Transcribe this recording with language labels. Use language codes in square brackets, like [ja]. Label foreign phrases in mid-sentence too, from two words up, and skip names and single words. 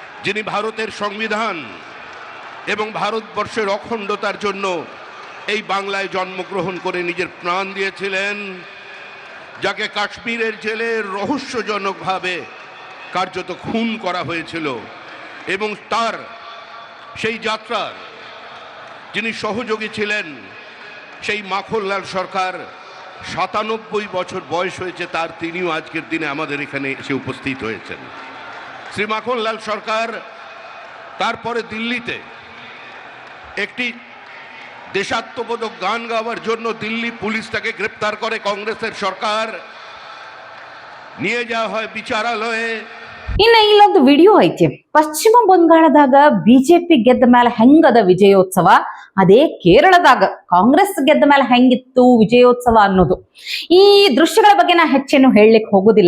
[bn] যিনি ভারতের সংবিধান এবং ভারতবর্ষের অখণ্ডতার জন্য এই বাংলায় জন্মগ্রহণ করে নিজের প্রাণ দিয়েছিলেন, যাকে কাশ্মীরের জেলে রহস্যজনকভাবে কার্যত খুন করা হয়েছিল, এবং তার সেই যাত্রার যিনি সহযোগী ছিলেন সেই মাখনলাল সরকার, ৯৭ বছর বয়স হয়েছে তার, তিনিও আজকের দিনে আমাদের এখানে এসে উপস্থিত হয়েছেন। শ্রী মাখনলাল সরকার তারপরে দিল্লিতে একটি দেশাত্মবোধক গান গাওয়ার জন্য দিল্লি পুলিশ তাকে গ্রেপ্তার করে, কংগ্রেসের সরকার নিয়ে যাওয়া হয় বিচারালয়ে। [kn] ಇನ್ನ ಇಲ್ಲೊಂದು ವಿಡಿಯೋ ಐತಿ. ಪಶ್ಚಿಮ ಬಂಗಾಳದಾಗ ಬಿಜೆಪಿ ಗೆದ್ದ ಮೇಲೆ ಹೆಂಗದ ವಿಜಯೋತ್ಸವ, ಅದೇ ಕೇರಳದಾಗ ಕಾಂಗ್ರೆಸ್ ಗೆದ್ದ ಮೇಲೆ ಹೆಂಗಿತ್ತು ವಿಜಯೋತ್ಸವ ಅನ್ನೋದು. ಈ ದೃಶ್ಯಗಳ ಬಗ್ಗೆ ನಾ ಹೆಚ್ಚೇನು ಹೇಳಲಿಕ್ಕೆ ಹೋಗೋದಿಲ್ಲ.